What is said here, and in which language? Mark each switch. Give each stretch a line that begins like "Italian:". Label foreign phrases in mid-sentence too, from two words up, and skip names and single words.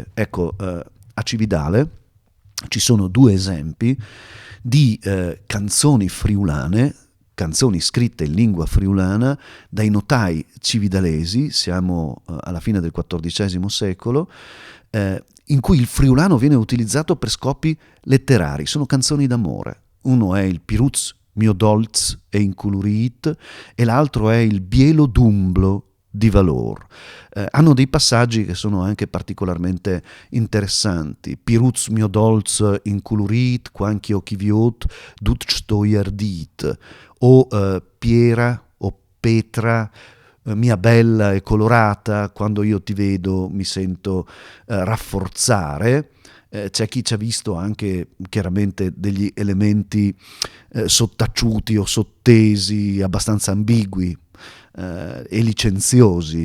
Italian: Ecco, a Cividale ci sono 2 esempi di canzoni friulane, canzoni scritte in lingua friulana dai notai cividalesi, siamo alla fine del XIV secolo, in cui il friulano viene utilizzato per scopi letterari. Sono canzoni d'amore. Uno è il Piruz mio dolz e inculurit e l'altro è il Bielo Dumblo di Valor. Hanno dei passaggi che sono anche particolarmente interessanti.
Friulian: Piruz mio dolz inculurit, quanch'io chiviot, dut stoiardit,
Italian: o Piera o Petra, mia bella e colorata, quando io ti vedo mi sento rafforzare. C'è chi ci ha visto anche chiaramente degli elementi sottaciuti o sottesi, abbastanza ambigui e licenziosi.